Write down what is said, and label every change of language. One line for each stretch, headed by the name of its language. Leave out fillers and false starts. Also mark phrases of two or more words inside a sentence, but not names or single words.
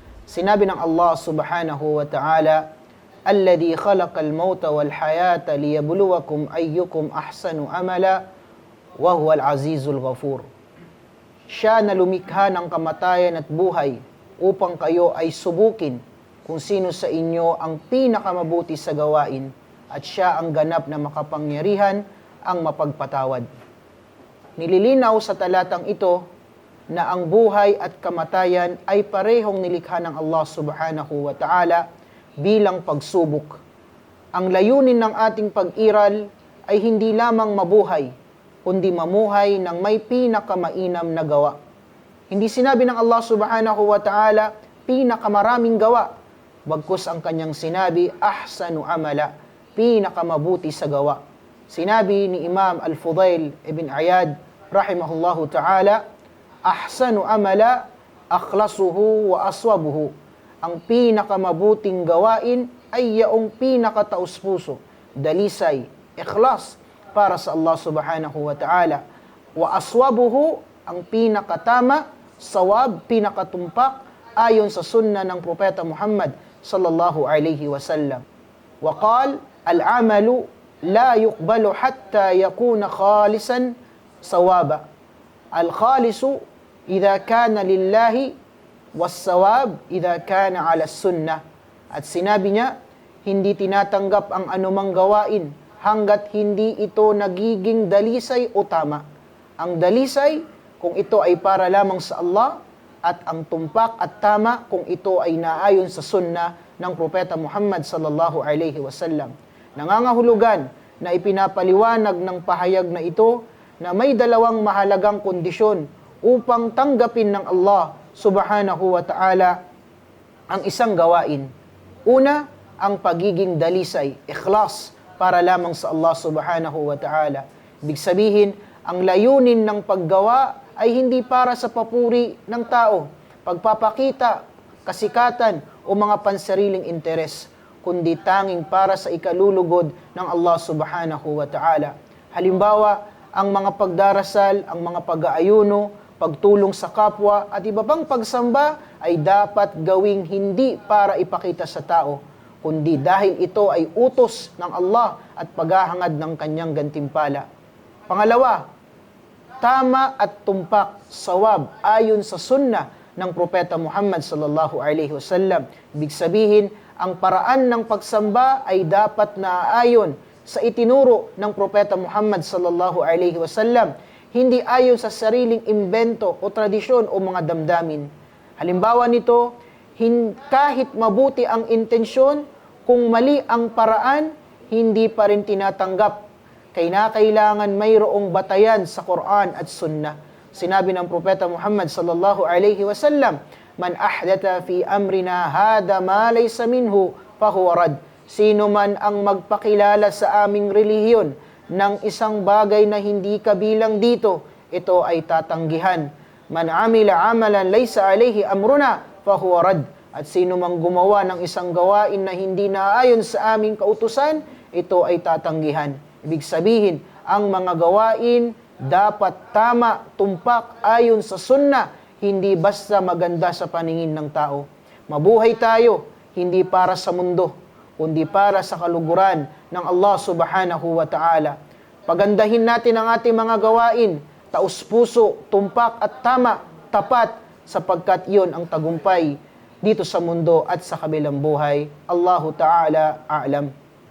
Filipino: Sinabi ng Allah
Arabic: سبحانه وتعالى, "الذي خلق الموت والحياة ليبلوكم أيكم أحسن عملا وهو العزيز الغفور."
Filipino: Siya na lumikha ng kamatayan at buhay upang kayo ay subukin kung sino sa inyo ang pinakamabuti sa gawain, at siya ang ganap na makapangyarihan, ang mapagpatawad. Nililinaw sa talatang ito na ang buhay at kamatayan ay parehong nilikha ng Allah
Arabic: سبحانه وتعالى
Filipino: bilang pagsubok. Ang layunin ng ating pag-iral ay hindi lamang mabuhay, kundi mamuhay ng may pinakamainam na gawa. Hindi sinabi ng Allah
Arabic: سبحانه وتعالى
Filipino: pinakamaraming gawa, bagkus ang kanyang sinabi,
Arabic: أحسن عملا,
Filipino: pinakamabuti sa gawa. Sinabi ni Imam Al-Fudail ibn Iyad,
Arabic: رحمه الله تعالى, أحسن عملا، أخلصه وأصوبه.
Filipino: Ang pinakamabuting gawain ay yaong pinakataus-puso, dalisay, ikhlas para sa Allah
Arabic: سبحانه وتعالى. وأصوبه,
Filipino: ang pinakatama, sawab, pinakatumpak, ayon sa sunna ng Propeta Muhammad
Arabic: صلى الله عليه وسلم. وقال، العمل لا يقبل حتى يكون خالصا صوابا. الخالص إذا كان لله، والصواب إذا كان على السنة.
Filipino: At sinabi niya, hindi tinatanggap ang anumang gawain hanggat hindi ito nagiging dalisay o tama. Ang dalisay kung ito ay para lamang sa Allah, at ang tumpak at tama kung ito ay naayon sa sunnah ng Propeta Muhammad
Arabic: صلى الله عليه وسلم.
Filipino: Nangangahulugan na ipinapaliwanag ng pahayag na ito na may dalawang mahalagang kondisyon upang tanggapin ng Allah
Arabic: سبحانه وتعالى
Filipino: ang isang gawain. Una, ang pagiging dalisay, ikhlas, para lamang sa Allah
Arabic: سبحانه وتعالى.
Filipino: Ibig sabihin, ang layunin ng paggawa ay hindi para sa papuri ng tao, pagpapakita, kasikatan o mga pansariling interes, kundi tanging para sa ikalulugod ng Allah
Arabic: سبحانه وتعالى.
Filipino: Halimbawa, ang mga pagdarasal, ang mga pag-aayuno, pagtulong sa kapwa at iba pang pagsamba ay dapat gawing hindi para ipakita sa tao, kundi dahil ito ay utos ng Allah at paghahangad ng kanyang gantimpala. Pangalawa, tama at tumpak, sawab, ayon sa sunnah ng Propeta Muhammad
Arabic: صلى الله عليه وسلم.
Filipino: Ibig sabihin, ang paraan ng pagsamba ay dapat naaayon sa itinuro ng Propeta Muhammad
Arabic: صلى الله عليه وسلم,
Filipino: hindi ayon sa sariling imbento o tradisyon o mga damdamin. Halimbawa nito, kahit mabuti ang intensyon, kung mali ang paraan, hindi pa rin tinatanggap. Kailangan mayroong batayan sa Quran at Sunnah. Sinabi ng Propeta Muhammad
Arabic: صلى الله عليه وسلم, "من أحدث في أمرنا هذا ما ليس منه فهو رد."
Filipino: Sino man ang magpakilala sa aming relihiyon ng isang bagay na hindi kabilang dito, ito ay tatanggihan.
Arabic: "من عمل عملا ليس عليه أمرنا فهو رد."
Filipino: At sino mang gumawa ng isang gawain na hindi naayon sa aming kautusan, ito ay tatanggihan. Ibig sabihin, ang mga gawain dapat tama, tumpak, ayon sa sunnah, hindi basta maganda sa paningin ng tao. Mabuhay tayo, hindi para sa mundo, kundi para sa kaluguran ng Allah
Arabic: سبحانه وتعالى.
Filipino: Pagandahin natin ang ating mga gawain, taus-puso, tumpak at tama, tapat, sapagkat iyon ang tagumpay dito sa mundo at sa kabilang buhay.
Arabic: الله تعالى أعلم.